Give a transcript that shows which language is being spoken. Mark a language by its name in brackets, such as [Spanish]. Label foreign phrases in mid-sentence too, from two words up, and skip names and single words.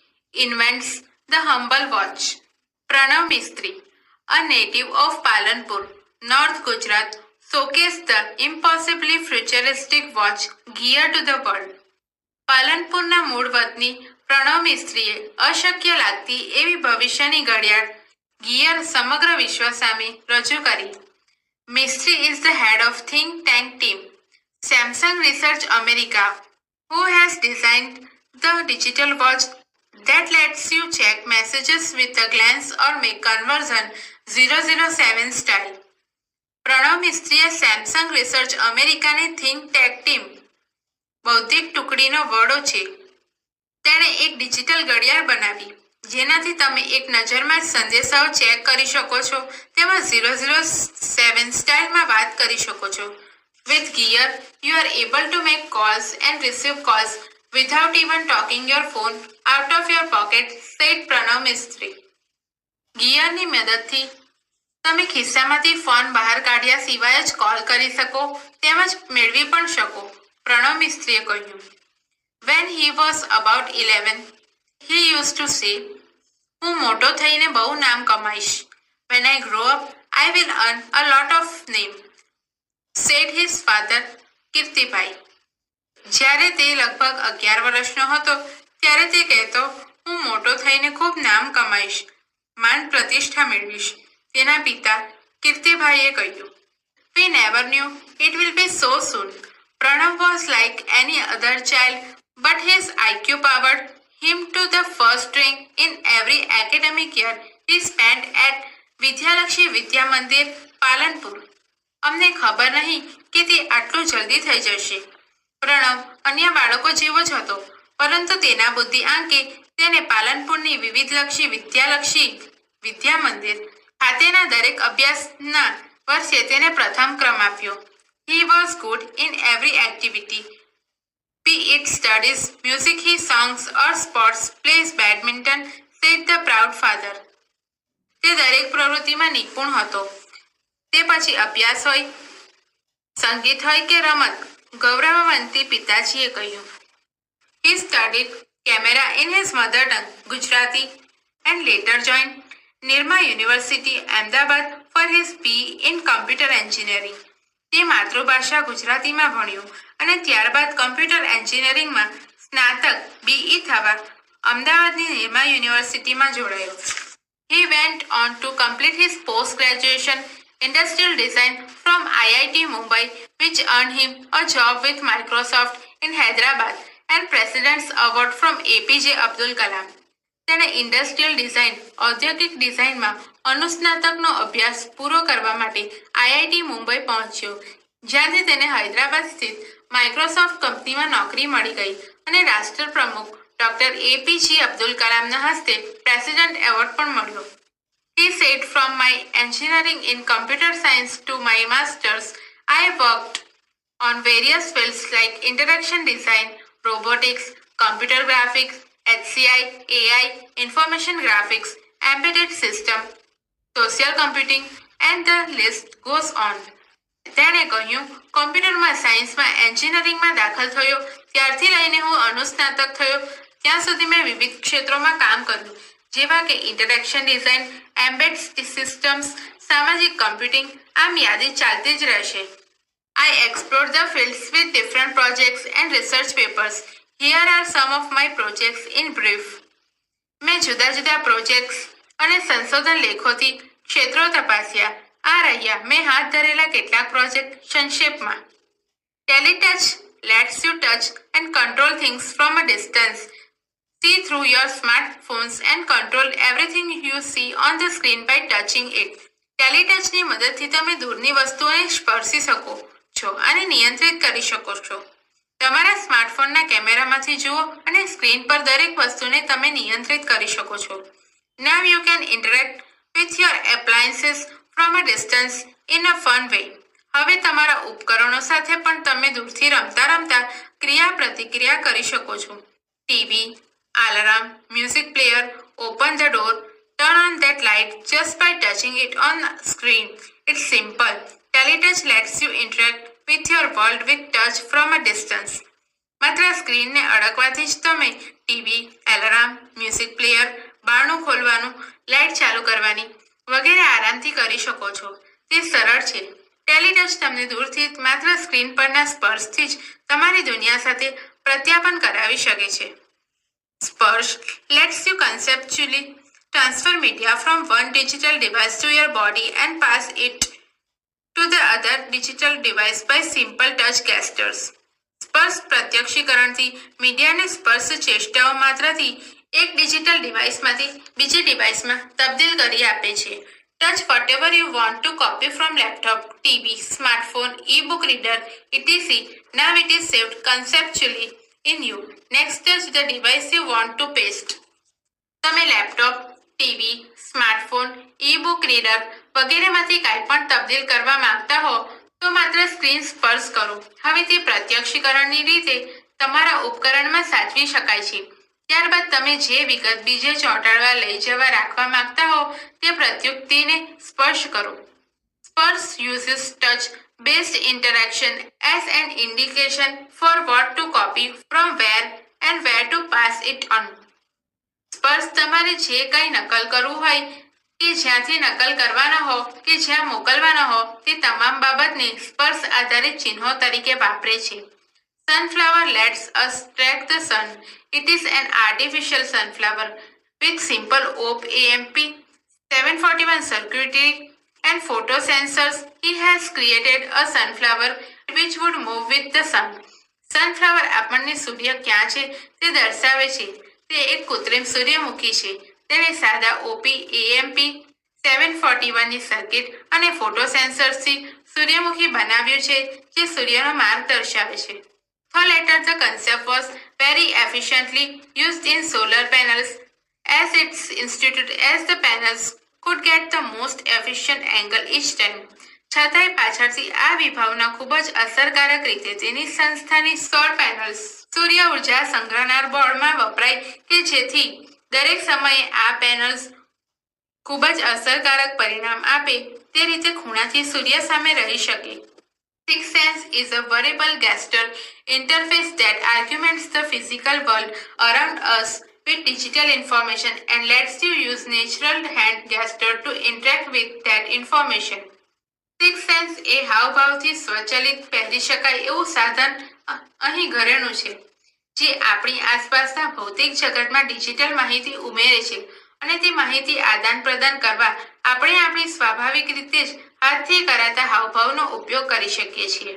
[English] invents the humble watch. Pranav Mistry, a native of Palanpur, North Gujarat, showcased the impossibly futuristic watch geared to the world. [Gujarati] પાલનપુરના મૂળ વતની પ્રણવ મિસ્ત્રીએ અશક્ય લાગતી એવી ભવિષ્યની ઘડિયાળ ગિયર સમગ્ર વિશ્વ સામે રજૂ કરી. [English] Mistry is the head of think tank team Samsung Research America who has designed the digital watch that lets you check messages with a glance or make conversion 007 style. [Gujarati] પ્રણવ મિસ્ત્રીએ સેમસંગ રિસર્ચ અમેરિકાની થિંક ટેક ટીમ બૌદ્ધિક ટુકડીનો વડો છે. તેણે એક ડિજિટલ ઘડિયાળ બનાવી જેનાથી તમે એક નજરમાં જ સંદેશાઓ ચેક કરી શકો છો તેમાં 007 સ્ટાઇલમાં વાત કરી શકો છો. [English] With gear, you are able to make calls and receive calls without even talking your phone out of your pocket, said Pranav Mistry. [Gujarati] ગિયરની મદદથી તમે ખિસ્સામાંથી ફોન બહાર કાઢ્યા સિવાય જ કોલ કરી શકો તેમજ મેળવી પણ શકો, પ્રણવ મિસ્ત્રીએ કહ્યું. [English] When he was about 11, he used to say, [Gujarati] હું મોટો થઈને બહુ નામ કમાઈશ. [English] When I grow up, I will earn a lot of name, said his father, કીર્તિભાઈ. [Gujarati] જ્યારે તે લગભગ 11 વર્ષનો હતો ત્યારે તે કહેતો, હું મોટો થઈને ખૂબ નામ કમાઈશ, માન પ્રતિષ્ઠા મેળવીશ. તેના પિતા કીર્તિભાઈએ કહ્યું, [English] We never knew it will be so soon. Pranav was like any other child, but his IQ powered him to the first rank in every academic year he spent at વિદ્યાલક્ષી વિદ્યા મંદિર પાલનપુર. [Gujarati] અમને ખબર નહીં કે તે આટલું જલ્દી થઈ જશે. પ્રણવ અન્ય બાળકો જેવો જ હતો, પરંતુ તેના બુદ્ધિ આંકે તેને પાલનપુરની વિવિધલક્ષી વિદ્યાલક્ષી વિદ્યા મંદિર ખાતેના દરેક અભ્યાસના વર્ષે તેને પ્રથમ ક્રમ આપ્યો. [English] He was good in every activity, be it studies, music he songs or sports, plays badminton, said the proud father. [Gujarati] તે દરેક પ્રવૃત્તિમાં નિપુણ હતો. તે પછી અભ્યાસ હોય, સંગીત હોય કે રમત, ગૌરવવંતી પિતાજીએ કહ્યું. [English] He studied camera in his mother tongue, Gujarati, and later joined Nirma University, Ahmedabad for his BE in computer engineering. [Gujarati] તે માતૃભાષા ગુજરાતીમાં ભણ્યું અને ત્યારબાદ કમ્પ્યુટર એન્જિનિયરિંગમાં સ્નાતક BE થવા અમદાવાદની નિરમા યુનિવર્સિટીમાં જોડાયો. [English] He went on to complete his post-graduation industrial design from IIT Mumbai, which earned him a job with Microsoft in Hyderabad and President's Award from APJ Abdul Kalam. [Gujarati] તેણે [English] industrial design [Gujarati] ઔદ્યોગિક ડિઝાઇનમાં અનુસ્નાતકનો અભ્યાસ પૂરો કરવા માટે IIT મુંબઈ પહોંચ્યો, જ્યાંથી તેને હૈદરાબાદ સ્થિત માઇક્રોસોફ્ટ કંપનીમાં નોકરી મળી ગઈ અને રાષ્ટ્રપ્રમુખ ડોક્ટર APJ અબ્દુલ કલામના હસ્તે [English] President Award [Gujarati] પણ મળ્યો. [English] He said, from my engineering in computer science to my masters, I worked on various fields like interaction design, robotics, computer graphics, HCI, AI, information graphics, embedded system, social computing, and the list goes on. [Gujarati] તેણે કહ્યું, કોમ્પ્યુટરમાં સાયન્સમાં એન્જિનિયરિંગમાં દાખલ થયો ત્યારથી લઈને હું અનુસ્નાતક થયો ત્યાં સુધી મેં વિવિધ ક્ષેત્રોમાં કામ કર્યું, જેવા કે [English] interaction design, embed systems, [Gujarati] સામાજિક કમ્પ્યુટિંગ, આમ યાદી ચાલતી જ રહેશે. [English] I explored the fields with different projects and research papers. Here are some of my projects in brief. [Gujarati] મેં જુદા જુદા પ્રોજેક્ટ્સ અને સંશોધન લેખોથી ક્ષેત્રો તપાસ્યા. આ રહ્યા મેં હાથ ધરેલા કેટલાક પ્રોજેક્ટ સંક્ષેપમાં. [English] ટેલિટચ lets you touch and control things from a distance. See through your smartphones and control everything you see on the screen by touching it. [Gujarati] ટેલિટચની મદદથી તમે દૂરની વસ્તુઓને સ્પર્શી શકો છો અને નિયંત્રિત કરી શકો છો. તમારા સ્માર્ટફોનના કેમેરામાંથી જુઓ અને સ્ક્રીન પર દરેક વસ્તુને તમે નિયંત્રિત કરી શકો છો. [English] Now you can interact with your appliances from a distance in a fun way. [Gujarati] હવે તમારા ઉપકરણો સાથે પણ તમે દૂરથી રમતા રમતા ક્રિયા પ્રતિક્રિયા કરી શકો છો. [English] ટીવી, alarm, music player, open the door, turn on that light just by touching it on the screen. It's simple. Teletouch lets you interact with your world with touch from a distance. [Gujarati] માત્ર સ્ક્રીનને અડકવાથી જ તમે ટીવી, એલાર્મ, [English] music player [Gujarati] બારણું ખોલવાનું, લાઇટ ચાલુ કરવાની વગેરે આરામથી કરી શકો છો. તે સરળ છે. ટેલીટચ તમને દૂરથી માત્ર સ્ક્રીન પરના સ્પર્શથી જ તમારી દુનિયા સાથે પ્રત્યાપન કરાવી શકે છે. [English] સ્પર્શ lets you conceptually transfer media from one digital device to your body and pass it to the other digital device by simple touch gestures. [Gujarati] સ્પર્શ પ્રત્યક્ષીકરણથી મીડિયાને સ્પર્શ ચેષ્ટાઓ માત્રથી એક ડિજિટલ ડિવાઇસમાંથી બીજી ડિવાઇસમાં તબદીલ કરી આપે છે. [English] Touch whatever you want to copy from laptop, TV, smartphone, e-book reader, etc. Now it is saved conceptually in you. Next, touch the device you want to paste. [Gujarati] તમે લેપટોપ, ટીવી, સ્માર્ટફોન, [English] e-book reader [Gujarati] વગેરેમાંથી કાંઈ પણ તબદીલ કરવા માંગતા હો તો માત્ર સ્ક્રીન સ્પર્શ કરો. હવે તે પ્રત્યક્ષીકરણની રીતે તમારા ઉપકરણમાં સાચવી શકાય છે. ત્યારબાદ તમે જે વિગત બીજે ચોંટાડવા લઈ જવા રાખવા માંગતા હો તે પ્રત્યુક્તિને સ્પર્શ કરો. [English] સ્પર્શ uses touch based interaction as an indication for what to copy from where and where to pass it on. [Gujarati] સ્પર્શ તમારે જે કંઈ નકલ કરવું હોય કે જ્યાંથી નકલ કરવાના હો કે જ્યાં મોકલવાના હો તે તમામ બાબતને સ્પર્શ આધારિત ચિહ્નો તરીકે વાપરે છે. [English] Sunflower lets us track the sun. It is an artificial sunflower with simple OP-AMP 741 circuitry and photo sensors. He has created a sunflower which would move with the sun. [Gujarati] Sunflower આપણને સૂર્ય ક્યાં છે તે દર્શાવે છે. તે એક કૃત્રિમ સૂર્યમુખી છે. તેણે સાદા OP-AMP 741 ની સર્કિટ અને ફોટો સેન્સર્સથી સૂર્યમુખી બનાવ્યું છે જે સૂર્યનો માર્ગ દર્શાવે છે. [English] For later, the concept was very efficiently used in solar panels as its instituted as the panels could get the most efficient angle each time. [Gujarati] છતાંય પાછળથી આ વિભાવના ખૂબ જ અસરકારક રીતે તેની સંસ્થાની સૌર પેનલ્સ સૂર્ય ઉર્જા સંગ્રહનાર બોર્ડમાં વપરાય કે જેથી દરેક સમયે આ પેનલ્સ ખૂબ જ અસરકારક પરિણામ આપે તે રીતે ખૂણાથી સૂર્ય સામે રહી શકે. [English] Sixth sense is a variable gesture interface that augments the physical world around us with digital information and lets you use natural hand gesture to interact with that information. [Gujarati] Sixth sense એ હાવભાવથી સ્વચલિત પહેરી શકાય એવું સાધન અહીં ઘરેણું છે જે આપણી આસપાસના ભૌતિક જગતમાં ડિજિટલ માહિતી ઉમેરે છે અને તે માહિતી આદાન પ્રદાન કરવા આપણે આપણી સ્વાભાવિક રીતે જ હાથથી કરાતા હાવભાવનો ઉપયોગ કરી શકીએ છીએ.